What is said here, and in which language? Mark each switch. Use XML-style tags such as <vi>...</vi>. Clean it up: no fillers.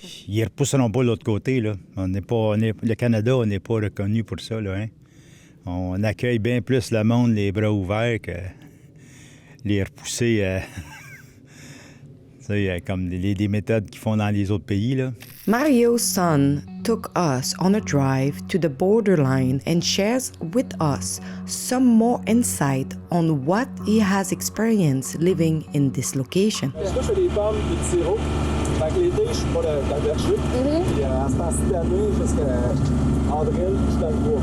<fr>Ils ne repousseront pas de l'autre côté, là. Le Canada, on n'est pas reconnu pour ça, là, hein? On accueille bien plus le monde les bras ouverts que les repousser... comme des méthodes qu'ils font dans les autres pays, là.</fr> <en>Mario's son took us on a drive to the borderline and shares with us some more insight on what he has experienced living in this location.</en> <fr>Moi, je fais des pommes et du sirop. Fait que l'été, je suis pas dans le berger. Puis à ce temps-ci d'année, jusqu'à avril, je suis dans le bois.</fr>